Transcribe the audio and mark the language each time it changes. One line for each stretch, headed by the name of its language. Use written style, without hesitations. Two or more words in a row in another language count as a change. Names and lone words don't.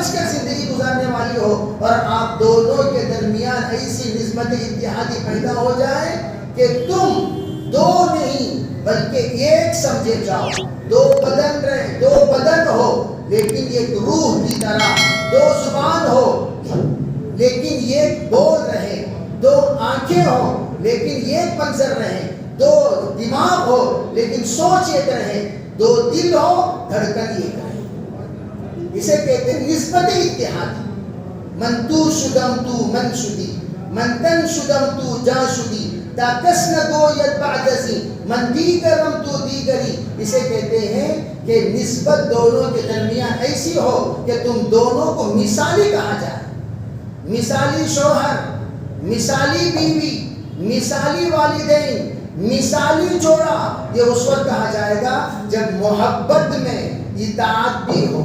Urdu: کر زندگی گزارنے والی ہو، اور آپ دونوں کے درمیان ایسی نسبت اتحادی پیدا ہو جائے کہ تم دو نہیں بلکہ ایک سمجھے جاؤ، دو بدن ہو لیکن ایک روح کی طرح، دو زبان ہو لیکن ایک بول رہے، دو آنکھیں ہو لیکن ایک منظر رہے، دو دماغ ہو لیکن سوچ ایک رہے، دو دل ہو دھڑکن ایک رہے۔ اسے کہتے ہیں نسبت اتحادی۔
Persian: من تو شدم تو من شدی، من تن شدم تو جا شدی، تا کس نہ گوید بعد ازیں، من دیگرم تو دیگری۔
Urdu: اسے کہتے ہیں کہ نسبت دونوں کے درمیان ایسی ہو کہ تم دونوں کو مثالی کہا جائے، مثالی شوہر، مثالی بیوی، مثالی والدین، مثالی جوڑا۔ یہ اس وقت کہا جائے گا محبت میں اطاعت بھی ہو.